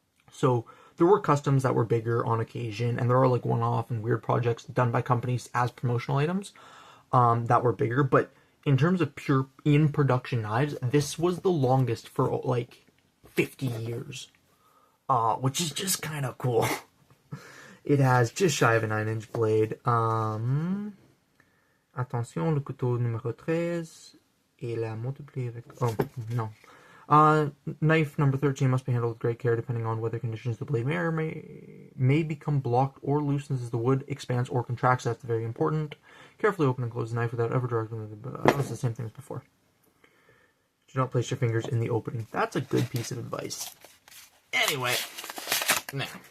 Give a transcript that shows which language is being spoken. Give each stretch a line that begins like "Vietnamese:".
English: So there were customs that were bigger on occasion, and there are like one-off and weird projects done by companies as promotional items that were bigger. But in terms of pure in-production knives, this was the longest for like 50 years, which is just kind of cool. It has just shy of a 9-inch blade.
French: Attention, le couteau numéro 13. Et la multiplier avec...
English: Oh, no. Knife number 13 must be handled with great care depending on weather conditions. The blade may become blocked or loosens as the wood expands or contracts. That's very important. Carefully open and close the knife without ever directing the... That's the same thing as before. Do not place your fingers in the opening. That's a good piece of advice. Anyway. Now.